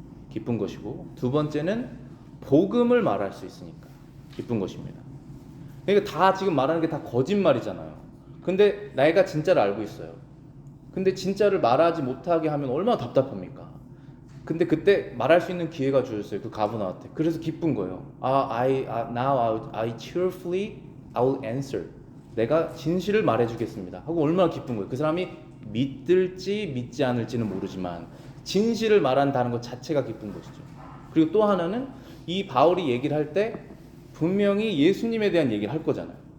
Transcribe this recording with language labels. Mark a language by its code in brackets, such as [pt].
[ko] 기쁜 것이고, 두 번째는 복음을 말할 수 있으니까 기쁜 것입니다. 그러니까 다 지금 말하는 게 다 거짓말이잖아요. 근데 내가 진짜를 알고 있어요. 근데 진짜를 말하지 못하게 하면 얼마나 답답합니까? 근데 그때 말할 수 있는 기회가 주어졌어요. 그 가브나한테. 그래서 기쁜 거예요. [en] Now I cheerfully I will answer. [ko] 내가 진실을 말해주겠습니다. 하고 얼마나 기쁜 거예요. 그 사람이 믿을지 믿지 않을지는 모르지만 진실을 말한다는 것 자체가 기쁜 것이죠. 그리고 또 하나는 이 바울이 얘기를 할 때 분명히 예수님에 대한 얘기를 할 거잖아요.